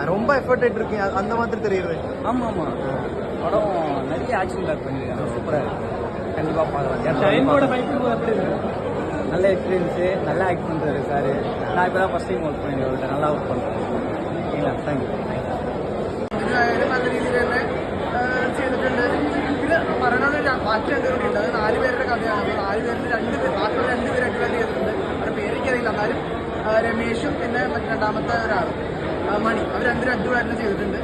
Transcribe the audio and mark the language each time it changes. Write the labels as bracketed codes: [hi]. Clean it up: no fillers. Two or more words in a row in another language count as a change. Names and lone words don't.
[ta] ரொம்ப எஃபர்ட் எடுத்துருக்கீங்க, அந்த மாதிரி தெரியுது. ஆமாம் ஆமாம், படம் நிறைய [en] action pack [ta] பண்ணியிருக்காங்க, சூப்பராக இருக்கு. கண்டிப்பாக பார்க்கலாம். ஷைனோட ஃபைட்டிங் எப்படி இருக்கு? நல்ல எக்ஸ்பீரியன்ஸு, நல்லா ஆக்ட் பண்ணுறாரு சார். நான் இப்போ தான் [en] first time [ta] ஒர்க் பண்ணியிருக்கேன், நல்லா ஒர்க் பண்ணுறேன். ஓகேங்களா, தேங்க்யூ. [ml] നല്ല രീതിയിൽ തന്നെ ചെയ്തിട്ടുണ്ട്. പിന്നെ പറയണത് ബാക്കി 2 പേരുണ്ട്, അത് 4 പേരുടെ കഥയാണ്. 4 പേരിൽ 2 പേര്, ബാക്കി 2 പേര് അക്യുറേറ്റ് ചെയ്തിട്ടുണ്ട്. അവരുടെ പേരെനിക്കറിയില്ല, എന്നാലും രമേഷും പിന്നെ രണ്ടാമത്തെ ഒരാളും മണി, അവർ 2 അടിപൊളിയായിട്ട് ചെയ്തിട്ടുണ്ട്.